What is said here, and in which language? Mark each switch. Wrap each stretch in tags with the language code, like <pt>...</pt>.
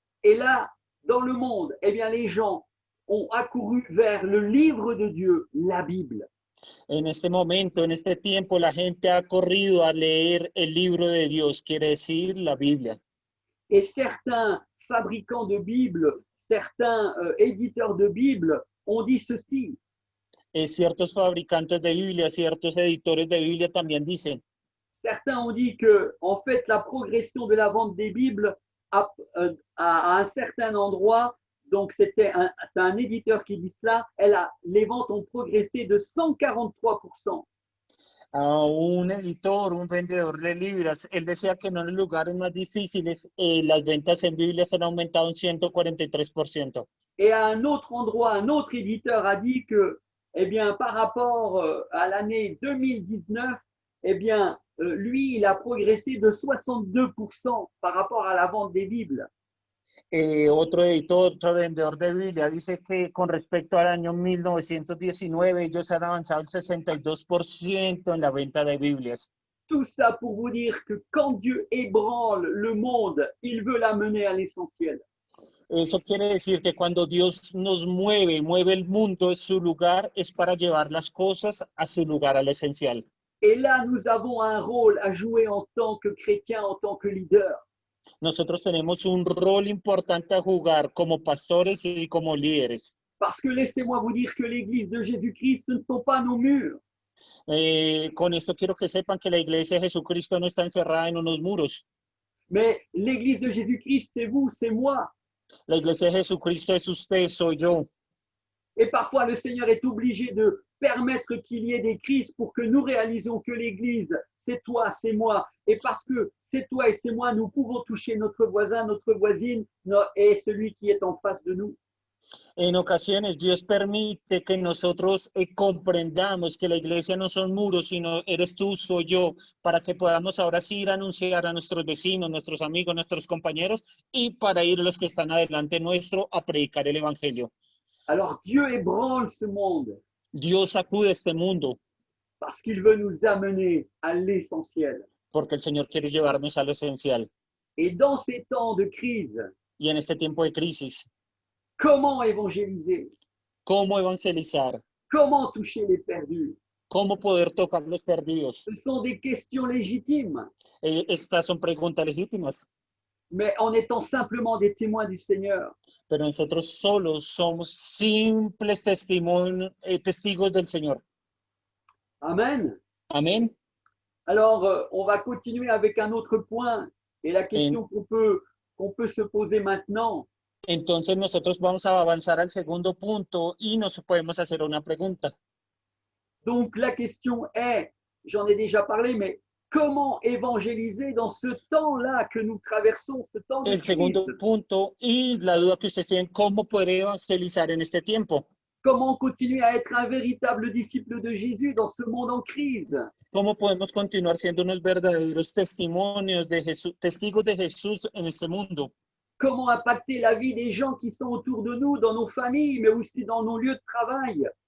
<fr>Et là, dans le monde, eh bien, les gens ont accouru vers le livre de Dieu, la Bible.</fr> <es>En este momento, en este tiempo, la gente ha corrido a leer el libro de Dios, quiere decir la Biblia.</es> <fr>Et certains fabricants de Bibles, certains éditeurs de Bibles ont dit ceci.</fr> <es>Ciertos fabricantes de Biblia, ciertos editores de Biblia también dicen.</es> <fr>Certains ont dit que, en fait, la progression de la vente des Bibles à un certain endroit, donc c'était un éditeur qui dit cela, les ventes ont progressé de 143%.</fr> <es>A un editor, un vendedor de libras, él decía que en los lugares más difíciles las ventas en Biblias han aumentado un 143%.</es> <fr>Et à un autre endroit, un autre éditeur a dit que, eh bien, par rapport à l'année 2019, eh bien, lui, il a progressé de 62% par rapport à la vente des Bibles.</fr> <es>Otro editor, otro vendedor de Biblia dice que con respecto al año 1919 ellos han avanzado el 62% en la venta de Biblias.</es> <fr>Tout ça pour vous dire que quand Dieu ébranle le monde, il veut l'amener à l'essentiel.</fr> <es>Eso quiere decir que cuando Dios nos mueve el mundo de su lugar, es para llevar las cosas a su lugar, a lo esencial.</es> <fr>Et là, nous avons un rôle à jouer en tant que chrétiens, en tant que leaders.</fr> <es>Nosotros tenemos un rol importante a jugar como pastores y como líderes.</es> <fr>Parce que laissez-moi vous dire que l'Église de Jésus-Christ, ce ne sont pas nos murs.</fr> <es>Con esto quiero que sepan que la iglesia de Jesucristo no está encerrada en unos muros.</es> <fr>Mais l'Église de Jésus-Christ, c'est vous, c'est moi.</fr> <es>La iglesia de Jesucristo es usted, soy yo.</es> <fr>Et parfois, le Seigneur est obligé de permettre qu'il y ait des crises pour que nous réalisons que l'Église, c'est toi, c'est moi. Et parce que c'est toi et c'est moi, nous pouvons toucher notre voisin, notre voisine et celui qui est en face de nous.</fr> <es>En ocasiones Dios permite que nosotros comprendamos que la iglesia no son muros, sino eres tú, soy yo, para que podamos ahora sí ir a anunciar a nuestros vecinos, nuestros amigos, nuestros compañeros y para ir los que están adelante nuestro a predicar el evangelio.</es> <fr>Alors Dieu ébranle ce monde.</fr> <es>Dios sacude este mundo.</es> <fr>Parce qu'il veut nous amener à l'essentiel.</fr> <es>Porque el Señor quiere llevarnos a lo esencial.</es> <fr>Et dans ces temps de crise,</fr> <es>y en este tiempo de crisis,</es> <fr>comment évangéliser?</fr> <es>¿cómo evangelizar?</es> <fr>Comment toucher les perdus?</fr> <es>¿Cómo poder tocar los perdidos?</es> <fr>Ce sont des questions légitimes.</fr> <es>Estas son preguntas legítimas.</es> <fr>Mais en étant simplement des témoins du Seigneur.</fr> <es>Pero nosotros solos somos simples testigos del Señor.</es> <fr>Amen.</fr> <es>Amén.</es> <fr>Alors, on va continuer avec un autre point. Et la question qu'on peut se poser maintenant.</fr> <es>Entonces nosotros vamos a avanzar al segundo punto y nos podemos hacer una pregunta.</es> <fr>Donc la question est, j'en ai déjà parlé, mais comment évangéliser dans ce temps-là que nous traversons, ce temps de</fr> <es>El segundo</es> <fr>crise?</fr> <es>punto y la duda que ustedes tienen, ¿cómo poder evangelizar en este tiempo?</es> <fr>Comment continuer à être un véritable disciple de Jésus dans ce monde en crise?</fr> <es>¿Cómo podemos continuar siendo unos verdaderos testimonios de Jesús, testigos de Jesús en este mundo?</es> <fr>Comment impacter la vie des gens qui sont autour de nous, dans nos familles, mais aussi dans nos lieux de travail?</fr>